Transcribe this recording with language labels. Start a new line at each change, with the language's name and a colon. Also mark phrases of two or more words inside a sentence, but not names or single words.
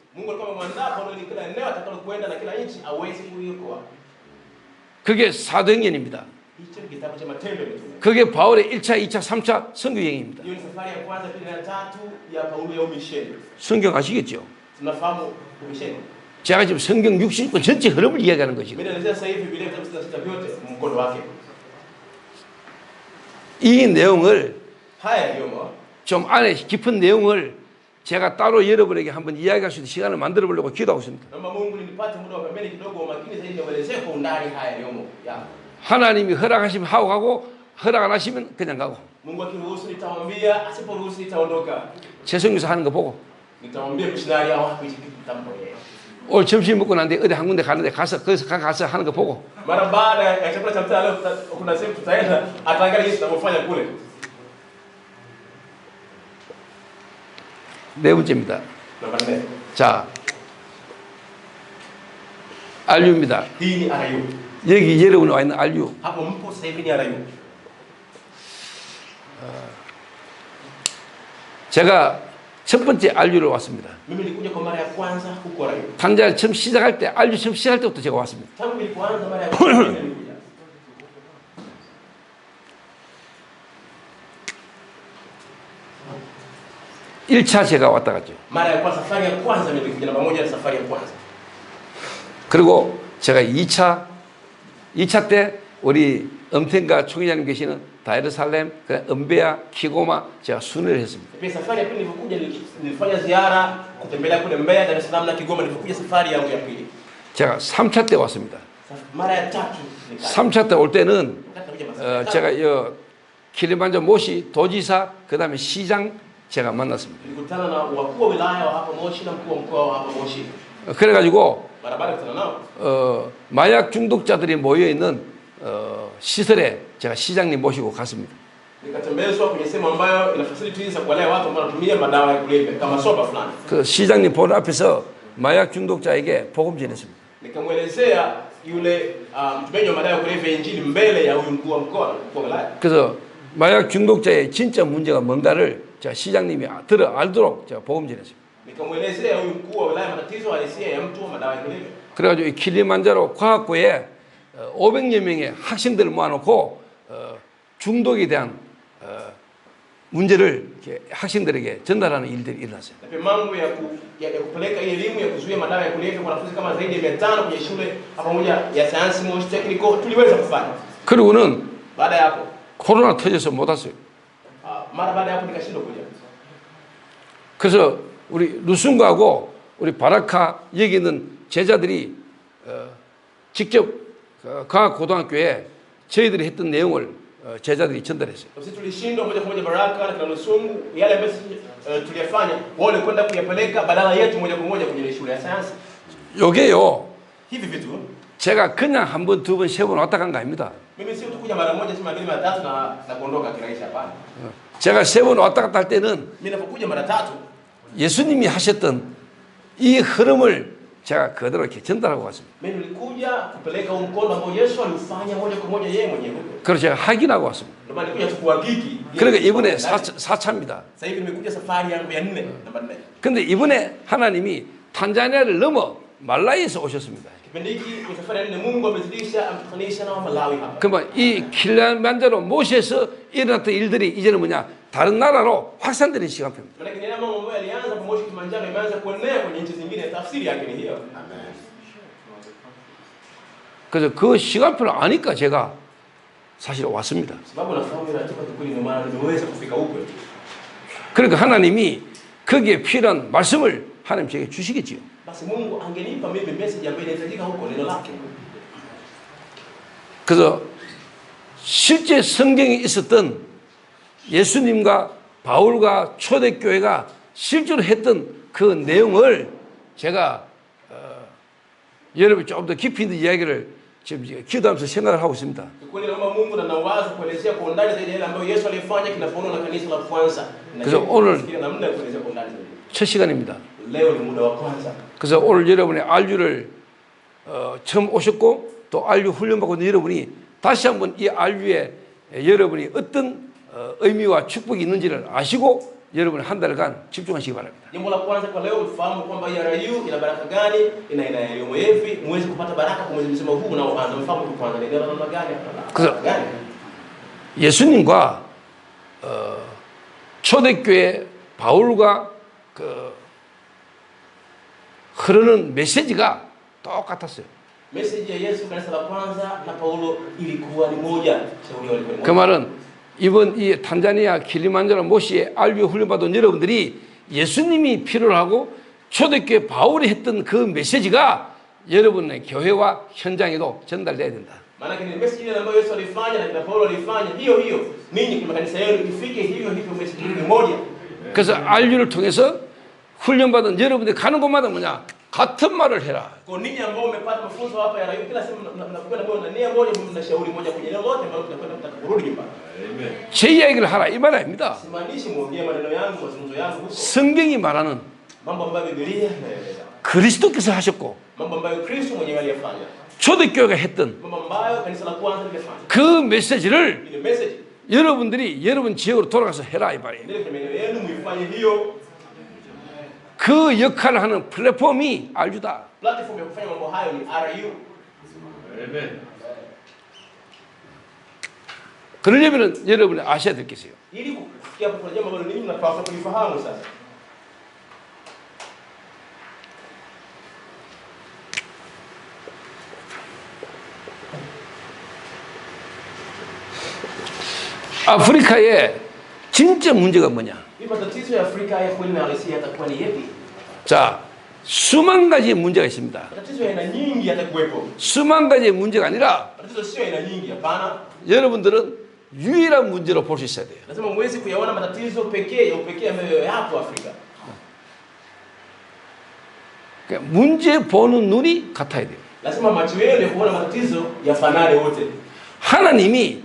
Swahili: Mungu alikuwa amemwandaa Paulo ili kila eneo atakalokwenda na kila nchi aweze kuiokoa.
Korean: 그게 사도행전입니다.
Swahili: Hicho ni kitabu cha Matendo ya Mitume.
Korean: 그게 바울의 1차, 2차, 3차 선교 여행입니다.
Swahili: Hiyo ni safari ya kwanza, pili na tatu ya Paulo ya umisheni.
Korean: 성경 아시겠죠?
Swahili: Tunafahamu umisheni.
Korean: 제가 지금 성경 60권 전체 흐름을 이야기하는 것이고
Swahili: Mimi naelezea sasa hivi Biblia vitabu 66 vyote mkondo wake.
Korean: 이 내용을
Swahili: Haya ndiyo
Korean: 좀 안에 깊은 내용을 제가 따로 여러분에게 한번 이야기할 수 있는 시간을 만들어 보려고 기도하고 있습니다.
Swahili: naomba Mungu nipate muda wa pembeni kidogo wa makini zaidi niwaelezee kwa undani haya yaliyomo. Ya.
Korean: 하나님이 허락하시면 하고 가고 허락 안 하시면 그냥 가고
Swahili: Mungu akiruhusu nitawaambia, asiporuhusu nitaondoka.
Korean: 최성규사 하는 거 보고
Swahili: Nitamwambia missionary hao hapo hichi kitu tambo yeye.
Korean: 오늘 점심 먹고 난데 어디 한 군데 가는데 가서 거기서 가서 하는 거 보고
Swahili: Mara baada ya chakula cha mchana leo kuna sehemu tutaenda ataangalia jinsi tunavyofanya kule.
Korean: 네 번째입니다.
Swahili: Namba 4.
Korean: 자, 알유입니다.
Swahili: Hii ni RU.
Korean: 여기 여러분이 와 있는 알유.
Swahili: Hapo mpo sasa hivi ni RU.
Korean: 제가 첫 번째 알유로 왔습니다.
Swahili: Mimi nilikuja kwa mara ya kwanza huko RU.
Korean: 당장 처음 시작할 때 알유 처음 시작할 때부터 제가 왔습니다.
Swahili: Tangu nilipoanza mara ya kwanza nilikuja.
Korean: 일차 제가 왔다 갔죠.
Swahili: Mara ya kwanza, safari ya kwanza nilikuja, namba moja ni safari ya kwanza.
Korean: 그리고 제가 2차 때 우리 엄텐가 총회장님 계시는 다이르살렘, 은베아, 키고마 제가 순회를 했습니다.
Swahili: Pia safari ya pili nilipokuja nilifanya ziara kutembelea kule Mbeya, Dar es Salaam na Kigoma. Nilipokuja safari yangu ya pili.
Korean: 제가 3차 때 왔습니다.
Swahili: Mara ya tatu nikaja.
Korean: 3차 때 올 때는
Swahili: Wakati nakuja safari ya tatu,
Korean: 제가 킬리만자로 모시 도지사 그다음에 시장 제가 만났습니다.
Swahili: nilikutana na wakuu wa wilaya wa hapa Moshi na mkuu wa mkoa wa hapa Moshi.
Korean: 그래가지고
Swahili: Mara baada ya kukutana nao,
Korean: 마약 중독자들이 모여 있는 시설에 제가 시장님 모시고 갔습니다.
Swahili: Nikatembezwa kwenye sehemu ambayo ina facilities za kuwalea watu ambao wanatumia madawa ya kulevya kama soba fulani.
Korean: 그 시장님 본 앞에서 마약 중독자에게 복음 전했습니다.
Swahili: Nikamwelezea yule mtumiaji wa madawa ya kulevya injili mbele ya huyu mkuu wa mkoa wa wilaya.
Korean: 그래서 마약 중독자의 진짜 문제가 뭔가를 제가 시장님이 알도록 제가 복음 전했습니다.
Swahili: Nikamwelezea huyu mkuu wa wilaya matatizo halisia ya mtu wa madawa ya kulevya.
Korean: 그래가지고 이 킬리만자로 과학고에 500여 명의 학생들을 모아놓고 중독에 대한 문제를 이렇게 학생들에게 전달하는 일들이 일어났어요.
Swahili: Na pia mambo ya kupeleka elimu ya kuzuia madawa ya kulevya kwa wanafunzi kama zaidi ya 500 kwenye shule pamoja ya sayansi Moshi Technical tuliweza kufanya.
Korean: 그리고는
Swahili: Baada ya hapo
Korean: 코로나 터져서 못 왔어요.
Swahili: mara baada ya hapo nikashindwa kuja.
Korean: 그래서 우리 루순가하고 우리 바라카 여기 있는 제자들이 직접 과학고등학교에 저희들이 했던 내용을 제자들이 전달했어요.
Swahili: Sisi tulishindwa moja kwa moja Baraka na Lusungu yale ambayo tuliyafanya wale kwenda kuyapeleka badala yetu moja kwa moja kwenye shule ya sayansi.
Korean: 요게요.
Swahili: Hivi vitu
Korean: 제가 그냥 한 번, 두 번, 세 번 왔다 간 거 아닙니다.
Swahili: mimi sio tu kuja mara moja sema mbili mara tatu na kuondoka kirahisi hapana.
Korean: 제가 세 번 왔다 갔다 할 때는
Swahili: Mimi napokuja mara tatu
Korean: 예수님이 하셨던 이 흐름을 제가 그대로 이렇게 전달하고 왔습니다.
Swahili: mimi nilikuja kupeleka huo mkono ambao Yesu alifanya moja kwa moja yeye mwenyewe.
Korean: 그래서 제가 확인하고 왔습니다.
Swahili: Ndio maana nilikuja tu kuhakiki.
Korean: 그러니까 이번에 4차입니다.
Swahili: Sasa hivi nimekuja safari yangu ya 4 namba 4.
Korean: 근데 이번에 하나님이 탄자니아를 넘어 말라위에서 오셨습니다.
Swahili: Kipindi hiki kwa safari ya 4 Mungu amezidisha amtukutanisha na Malawi hapa.
Korean: 그러면 이 킬리만자로 모시에서 일어났던 일들이 이제는 뭐냐? 다른 나라로 확산되는 시간표입니다.
Swahili: Maana ni mambo ambayo yalianza kwa Moshi Kilimanjaro imeanza kuenea kwenye nchi zingine, tafsiri yake ni hiyo.
Korean: 그래서 그 시간표를 아니까 제가 사실 왔습니다.
Swahili: Sababu nafahamu ratiba kweli ndio maana nimeweza kufika huko.
Korean: 그러니까 하나님이 거기에 필요한 말씀을 하나님 제게 주시겠지요.
Swahili: Basi Mungu angenipa mimi message ambayo inahitajika huko neno lake.
Korean: 그래서 실제 성경에 있었던 예수님과 바울과 초대교회가 실제로 했던 그 내용을 제가 여러분 좀 더 깊이 있는 이야기를 지금 기도하면서 생각을 하고 있습니다.
Swahili: Kweli naomba Mungu na nawaza kuelezea kwa undani zaidi yale ambayo Yesu alifanya kinapoona na kanisa la kwanza.
Korean: 그래서 오늘
Swahili: namna ya kuelezea kwa undani zaidi.
Korean: 첫 시간입니다.
Swahili: Leo ni muda wa kwanza.
Korean: 그래서 오늘 여러분의 RU를 처음 오셨고 또 RU 훈련받고 있는 여러분이 다시 한번 이 RU에 여러분이 어떤 의미와 축복이 있는지를 아시고 여러분 한 달간 집중하시기 바랍니다.
Swahili: Jambo la kwanza kwa leo ufahamu kwamba RU ina baraka gani, ina elimu hivi, muweze kupata baraka kwa mwezi mzima huu unaoanza. Mfahamu tu kwanza ni namna gani hapa.
Korean: 그래서 예수님과 초대교회 바울과 그 흐르는 메시지가 똑같았어요.
Swahili: Message ya Yesu kanisa la kwanza na Paulo ilikuwa ni moja. Shauri walikuwa ni 그 moja.
Korean: 말은 이번 이 탄자니아 킬리만자로 모시에 RU 훈련받은 여러분들이 예수님이 필요로 하고 초대교회 바울이 했던 그 메시지가 여러분의 교회와 현장에도 전달돼야 된다.
Swahili: Maana ni message ile ambayo Yesu alifanya na Paulo alifanya hiyo hiyo. Ninyi kwa kanisa yenu ifike hivyo hivyo message ni moja.
Korean: 그래서 RU를 통해서 훈련받은 여러분들이 가는 곳마다 뭐냐? 같은 말을 해라.
Swahili: Kwa ninyi ambao umepata mafunzo hapa ya RU kila sehemu mnakwenda moja na nia moja mnashauri moja kwenye neno lote ambalo tunakwenda mtakaporudi nyumbani.
Korean: 제 이야기를 하라 이 말 아닙니다.
Swahili: Simaanishi muongee maneno yangu mazungumzo yangu huko.
Korean: 성경이 말하는
Swahili: Mambo ambayo Biblia inaeleza.
Korean: 그리스도께서 하셨고
Swahili: Mambo ambayo Kristo mwenyewe aliyafanya.
Korean: 초대교회가 했던
Swahili: Mambo ambayo kanisa la kwanza lilifanya.
Korean: 그 메시지를
Swahili: Ile message
Korean: 여러분들이 여러분 지역으로 돌아가서 해라 이 말이에요.
Swahili: ndio maeneo yenu muifanye hiyo.
Korean: 그 역할을 하는 플랫폼이 RU다.
Swahili: Platform ya kufanya mambo hayo ni RU. Amen.
Korean: 그러려면 여러분이 아셔야 될 게 있어요.
Swahili: Ili kufikia hapo kuna jambo ambalo ninyi mnapaswa kulifahamu sasa.
Korean: 아프리카의 진짜 문제가 뭐냐?
Swahili: Hii matatizo ya Afrika ya kweli na halisia yatakuwa ni yapi?
Korean: 자, 수만 가지의 문제가 있습니다.
Swahili: Matatizo ya aina nyingi yatakuwepo.
Korean: 수만 가지의 문제가 아니라
Swahili: Matatizo sio aina nyingi, hapana.
Korean: 여러분들은 유일한 문제로 볼 수 있어야 돼요.
Swahili: Lazima muweze kuyaona matatizo pekee ya upekee ambayo yapo Afrika.
Korean: 그러니까 문제 보는 눈이 같아야 돼요.
Swahili: Lazima macho yenu ya kuona matatizo yafanane wote.